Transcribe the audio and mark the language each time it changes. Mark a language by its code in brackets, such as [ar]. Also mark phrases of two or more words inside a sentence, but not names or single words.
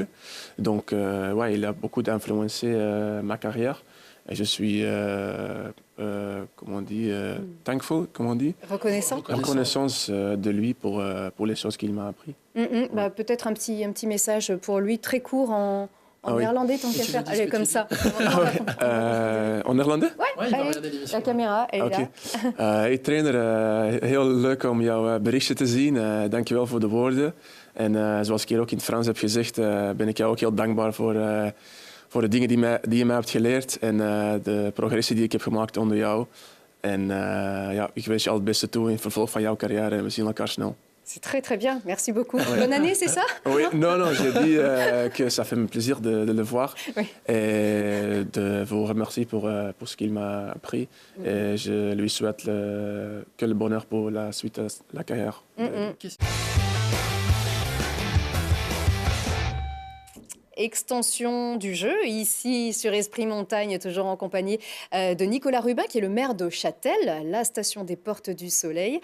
[fr] Donc ouais, il a beaucoup influencé ma carrière et je suis comment on dit thankful, comment on dit, Reconnaissant. reconnaissance de lui pour les choses qu'il m'a appris. Bah, peut-être un petit message pour lui, très court en Ah oui. néerlandais, tant qu'à tu faire. lui dis ce Allez, que comme tu ça. En néerlandais? Ouais, il va allez, regarder l'émission. la caméra, elle est Oké. là. [nl] Hey trainer, heel leuk om jouw berichtje te zien. Dankjewel voor de woorden. En zoals ik hier ook in het Frans heb gezegd, ben ik jou ook heel dankbaar voor de dingen die je mij hebt geleerd en de progressie die ik heb gemaakt onder jou. En ja, ik wens je al het beste toe in het vervolg van jouw carrière en we zien elkaar snel. [fr] C'est très très bien, merci beaucoup. Bonne année, c'est ça? Oui, non, j'ai dit que ça fait me plaisir de le voir Oui. et de vous remercier pour ce qu'il m'a appris. Et je lui souhaite que le bonheur pour la suite de la carrière. Extension du jeu, ici sur Esprit Montagne, toujours en compagnie de Nicolas Rubin, qui est le maire de Châtel, la station des Portes du Soleil.